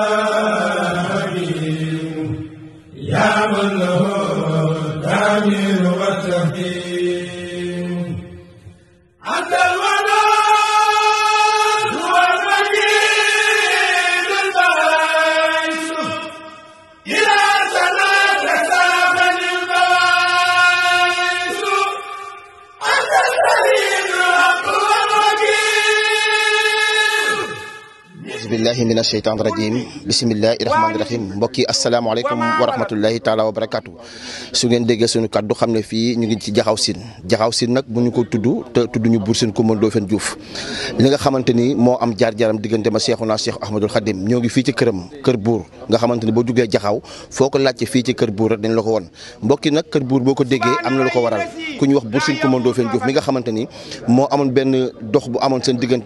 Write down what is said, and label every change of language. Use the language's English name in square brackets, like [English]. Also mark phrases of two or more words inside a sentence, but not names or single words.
[Arabic] حكيم يا من له التعمير والتحكيم أنت الودود هو المجيد الباعث إلى سماك ساقني الباعث أنت الكريم الحق والوكيل بسم الله من الشيطان الرجيم بسم الله الرحمن الرحيم [Wolof] mbokki [Arabic] السلام عليكم ورحمة الله تعالى وبركاته [Wolof] su ngeen déggee suñu kàddu xam ne fii ñu ngi ci jaxaw siin nag bu ñu ko tudd te tudd ñu Buur Sine Coumba Ndoffène Diouf li nga xamante ni moo am jaar-jaaram diggante ma Seexuna Cheikh Ahmadul Khadim ñoo ngi fii ci këram kër buur nga xamante ni boo duggee jaxaw foo ko laajte fii ci kër buur rek dañ la ko won mbokki nag kër buur boo ko déggee am na lu ko waral ku ñu wax Buur Sine Coumba Ndoffène Diouf mi nga xamante ni moo amoon benn dox bu amoon seen diggante